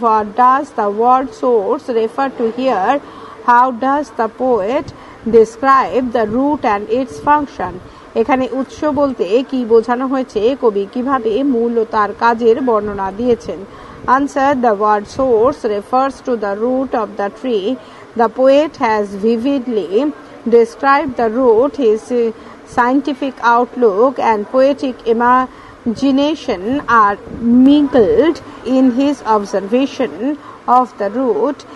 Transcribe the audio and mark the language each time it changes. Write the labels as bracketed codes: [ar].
[en] What does the word source refer to here? How does the poet describe the root and its function? [bn] এখানে উৎস বলতে কি বোঝানো হয়েছে, কবি কিভাবে মূল ও তার কাজের বর্ণনা দিয়েছেন? [en] Answer. The word source refers to the root of the tree. The poet has vividly described the root. His scientific outlook and poetic imagination are mingled in his observation of the root.